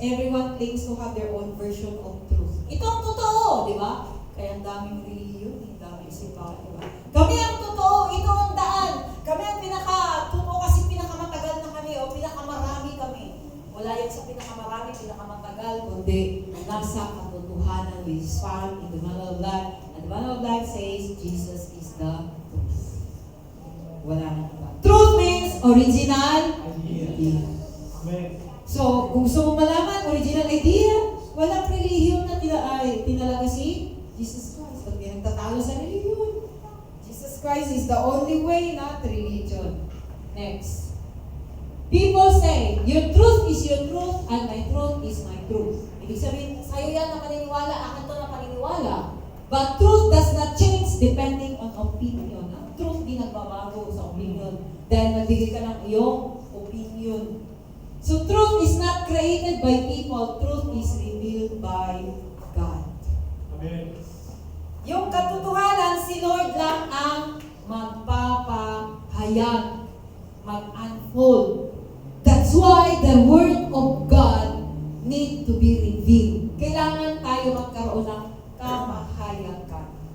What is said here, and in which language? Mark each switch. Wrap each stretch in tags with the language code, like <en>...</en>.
<en>Everyone claims to have their own version of truth.</en> <tl>Ito ang totoo, di ba? Kaya ang daming religion, ang daming simbahan, di ba? Kami ang totoo, ito ang daan. Kami ang pinaka-totoo kasi pinakamatagal na kami o pinakamarami kami. Wala yan sa pinakamarami, pinakamatagal, kundi nasa katotohanan</tl> <en>which is found in the manual of life. And the manual of life says, Jesus is the truth.</en> <tl>Wala na iba.</tl> <en>Truth means original idea. Amen.</en> <tl>So, kung gusto mo malaman, original idea, walang relihiyon na tinalaga si Jesus Christ. Pag may nagtatalo sa relihiyon,</tl> <en>Jesus Christ is the only way, not religion. Next. People say, your truth is your truth and my truth is my truth.</en> <tl>Ibig sabihin, sa'yo yan na paniniwala, akin to na paniniwala.</tl> <en>But truth does not change depending on opinion.</en> <tl>Ang truth di nagbabago sa opinion dahil nagbigay ka ng iyong opinion.</tl> <en>So truth is not created by people, truth is revealed by God. Amen.</en> <tl>Yung katotohanan, si Lord lang ang magpapahayag, mag-unfold.</tl> <en>That's why the Word of God need to be revealed.</en> <tl>Kailangan tayo magkaroon ng kamahayagan.</tl>